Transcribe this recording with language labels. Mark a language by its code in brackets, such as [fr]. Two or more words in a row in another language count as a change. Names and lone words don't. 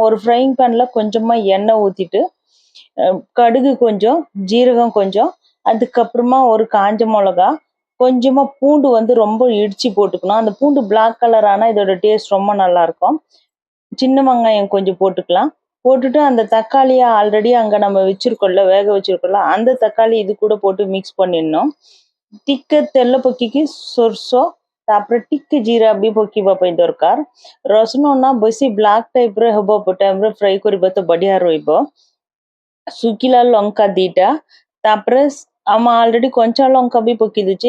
[ta] ஒரு [en] frying pan [ta] கொஞ்சமா எண்ணெய் ஊத்திட்டு, கடுகு கொஞ்சம், ஜீரகம் கொஞ்சம், அதுக்கப்புறமா ஒரு காஞ்ச மொளகா, கொஞ்சமா பூண்டு வந்து ரொம்ப இடிச்சு போட்டுக்கணும். அந்த பூண்டு [en] black colour [ta] ஆனா இதோட டேஸ்ட் ரொம்ப நல்லாருக்கும். சின்ன வெங்காயம் கொஞ்சம் போட்டுக்கலாம். போட்டுட்டு அந்த தக்காளிய ஆல்ரெடி அங்க நம்ம வச்சிருக்கோம்ல, வேக வச்சிருக்கோம்ல, அந்த தக்காளி இது கூட போட்டு மிக்ஸ் பண்ணிடணும். [or] ଟିକେ ତେଲ ପକେଇକି ସୋରିଷ ତାପରେ ଟିକେ ଜିରା ବି ପକେଇବା ପାଇଁ ଦରକାର. ରସୁଣ ନା ବେଶୀ ବ୍ଲାକ୍ ଟାଇପର ହବ ଟାଇମରେ ଫ୍ରାଏ କରିବା ତ ବଢିଆ ରହିବ. ଶୁଖିଲା ଲଙ୍କା 2ଟା, ତାପରେ ଆମେ ଅଲରେଡି କଞ୍ଚା ଲଙ୍କା ବି ପକେଇ ଦେଇଛେ.